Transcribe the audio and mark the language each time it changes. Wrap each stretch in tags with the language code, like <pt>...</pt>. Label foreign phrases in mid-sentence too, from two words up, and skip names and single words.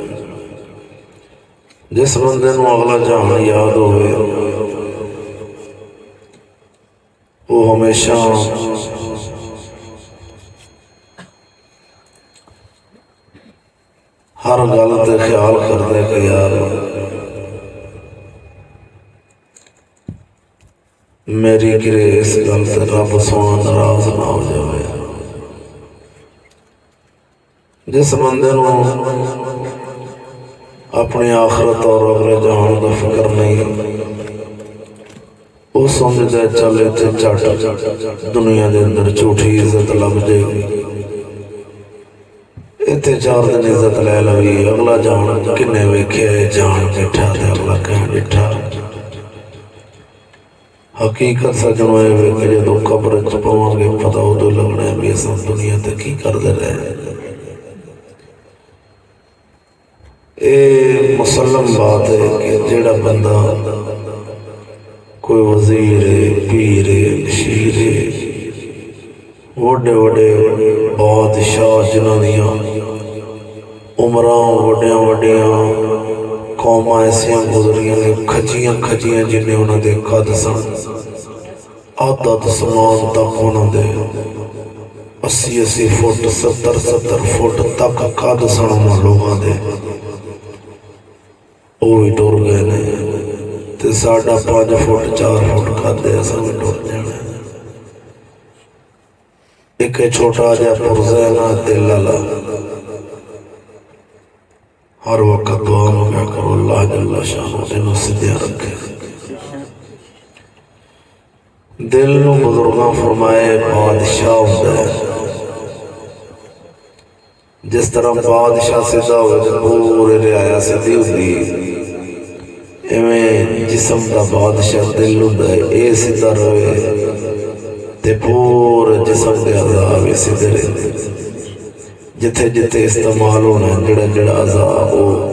<pa>جس بندے نو اگلا جہان یاد ہوئے</pa> <ur>وہ ہمیشہ</ur> <pa>ہر گل تے</pa> <ur>خیال کرتا ہے کہ</ur> <pa>یار میری کرے اس گل تے رب سونا ناراض نہ ہو جائے۔ جس بندے نو</pa> <ur>اپنی آخرت اور اگلے جہان کا فکر نہیں، وہ سمجھتا ہے</ur> <pa>چلے تے چٹ دنیا دے اندر جھوٹی عزت لگ جائے گی، اتنے 4 دن عزت لے لوی، اگلا جان کنے ویکھے جان بیٹھا تے اگلا کہیں بیٹھا۔ حقیقت سجنوں اے وے کہ جدوں قبر چ پواں گے پتہ ادو لگنا ہے بھی اساں دنیا تے کی کردے رہے۔ اے مسلم بات ہے کہ جیڑا بندہ کوئی وزیر پیر شیر وڈے وڈے بادشاہ جنہاں دیاں عمراں وڈیاں وڈیاں قوماں ایسیاں گزریاں نے کھجیاں کھجیاں جنہیں انہاں دے قد سن، عدد سمان تک انہاں دے 80 فٹ 70 فٹ تک قد سن انہاں لوگاں دے، وہ بھی ٹر گئے نے تے ساڈا 5 فٹ 4 فٹ قد ہے، اساں بھی ٹر جانا۔ ایک چھوٹا جا پرزہ نا دل والا، ہر وقت دعا مانگا کرو اللہ جل شانہ انہوں سدھیا رکھے۔ دل نو بزرگاں فرمائے</pa> <ur>بادشاہ ہوتا ہے،</ur> <pa>جس طرح بادشاہ سیدھا ہوئے تو پورے رعایا</pa> <ur>سیدھی ہوتی،</ur> <pa>ایویں جسم دا بادشاہ</pa> <ur>دل ہوتا ہے،</ur> <pa>اے سیدھا رہے تے پورے جسم دے اعضاء بھی سیدھے رہتے، جتھے جتھے استعمال ہونا ہے جڑا جڑا اعضاء ہو،</pa>